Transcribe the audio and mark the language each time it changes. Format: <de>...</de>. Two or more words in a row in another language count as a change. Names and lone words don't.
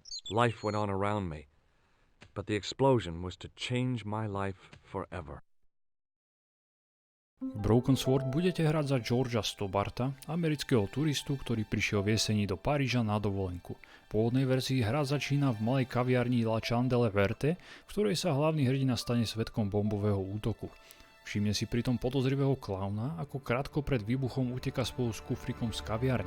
<en>Life went on around me. But the explosion was to change my life forever.</en> <sk>V Broken Sword budete hrať za Georgea Stobarta, amerického turistu, ktorý prišiel v jeseni do Paríža na dovolenku. V pôvodnej verzii hra začína v malej kaviarni La Chandelle Verte, v ktorej sa hlavný hrdina stane svedkom bombového útoku. Všimne si pritom podozrivého klauna, ako krátko pred výbuchom uteká spolu s kufrikom z kaviarne.</sk>